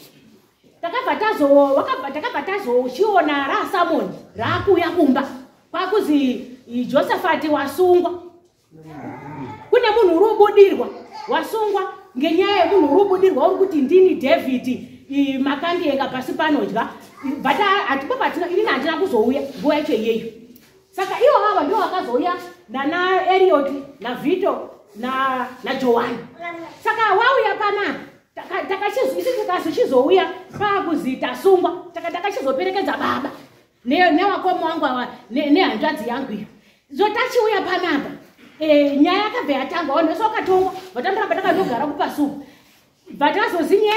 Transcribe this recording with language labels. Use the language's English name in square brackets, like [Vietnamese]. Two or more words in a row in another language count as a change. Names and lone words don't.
[Shona] takabva tazochiona raSamoni rakuya kumba kwakuzi Josafati wasungwa kune munhu urubudirwa wasungwa ngenyaya yemunhu urubudirwa uri kuti ndini David makandienga pasi panodya bata atipo patina ini handina kuzouya nguva yacho iyeyo saka ivo vava ndio vakazouya nana Eliot na Vito na Joani saka wauya panapa takachizouya pakuzi tasungwa takachizoperekedza baba newakomo wangu awa nehanzvadzi yangu iyo zotachiuya panapa nyaya yakabva yatangwa vanhu vese vakatongwa vatandoramba takandogara kupasuku bvatazozi nyaya